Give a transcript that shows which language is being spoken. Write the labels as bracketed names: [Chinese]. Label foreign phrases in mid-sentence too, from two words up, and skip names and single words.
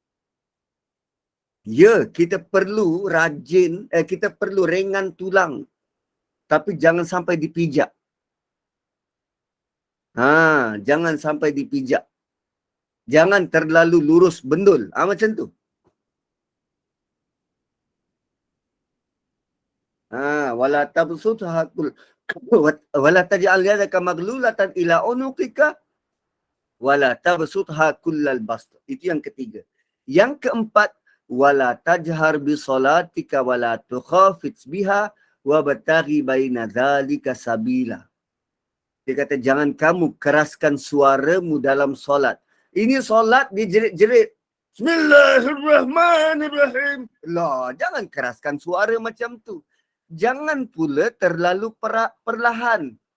[Malay] Ya, kita perlu rajin, kita perlu ringan tulang. Tapi jangan sampai dipijak. Jangan sampai dipijak. Jangan terlalu lurus bendul. Macam tu. [Arabic] ولا تبسطها ولا تجعل يدك مغلولة إلى عنقك ولا تبسطها كل البسط. [Malay] Itu yang ketiga. Yang keempat, [Arabic] ولا تجهر بصلاتك ولا تخافت بها وابتغ بين ذلك سبيلا. [Malay] Dia kata jangan kamu keraskan suaramu dalam solat. Ini solat dijerit-jerit. Bismillahirrahmanirrahim. Lah, jangan keraskan suara macam tu. Jangan pula terlalu perlahan.